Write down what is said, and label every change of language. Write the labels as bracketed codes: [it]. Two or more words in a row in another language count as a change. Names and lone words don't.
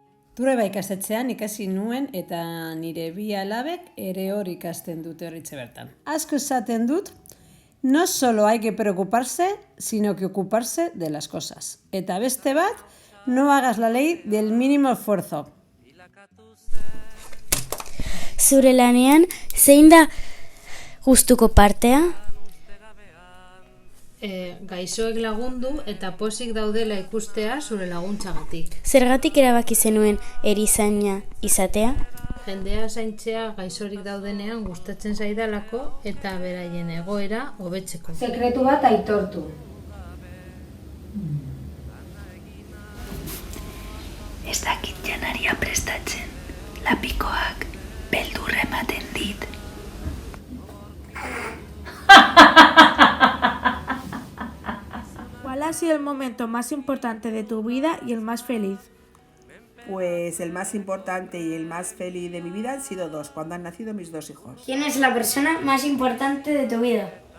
[eu] Trueba ikastetxean ikasi nuen eta nire bi alabek ere hor ikasten dute horritxe bertan. Asko esaten dut, [es] no solo hay que preocuparse, sino que ocuparse de las cosas. [eu] Eta beste bat, [es] no hagas la ley del mínimo esfuerzo. [eu] Zure lanean, zein da gustuko partea? Gaixoek lagundu eta pozik daudela ikustea zure laguntzagatik. Zergatik erabaki zenuen erizaina izatea? Jendea zaintzea gaixorik daudenean gustatzen zaidalako eta beraien egoera hobetzeko. Sekretu bat aitortu. Ez dakit janaria prestatzen, lapikoak beldur ematen dit. [es] ¿Cuál ha sido el momento más importante de tu vida y el más feliz? Pues el más importante y el más feliz de mi vida han sido dos, cuando han nacido mis dos hijos. ¿Quién es la persona más importante de tu vida?